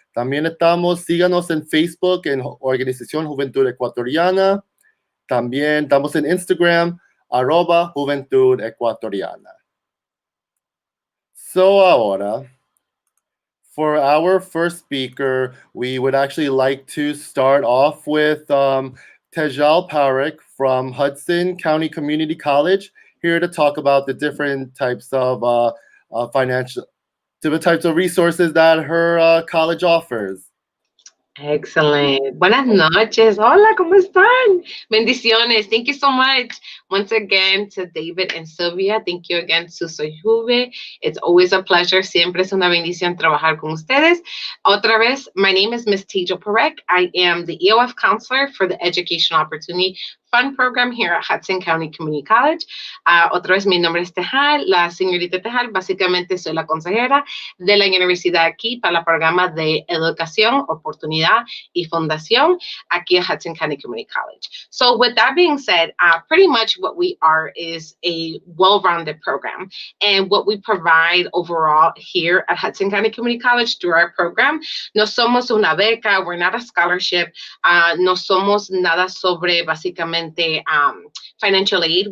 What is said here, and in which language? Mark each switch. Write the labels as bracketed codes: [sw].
[es] También síganos en Facebook en Organización Juventud Ecuatoriana. También estamos en Instagram, @Juventud Ecuatoriana. [en] So ahora, for our first speaker, we would actually like to start off with Tejal Parekh from Hudson County Community College, here to talk about the different types of different types of resources that her college offers. Excellent. [es] Buenas noches. Hola, ¿cómo están? Bendiciones. [en] Thank you so much. Once again to David and Sylvia. Thank you again to Soy Juve. It's always a pleasure. [es] Siempre es una bendición trabajar con ustedes. Otra vez, [en] my name is Ms. Tejal Parekh. I am the EOF counselor for the Educational Opportunity Fund Program here at Hudson County Community College. [es] Otra vez, mi nombre es Tejal, la señorita Tejal. Básicamente soy la consejera de la universidad aquí para el programa de educación, oportunidad y fundación aquí at Hudson County Community College. [en] So with that being said, pretty much what we are is a well-rounded program. And what we provide overall here at Hudson County Community College through our program, [es] no somos una beca, [en] we're not a scholarship, [es] no somos nada sobre básicamente [en] financial aid.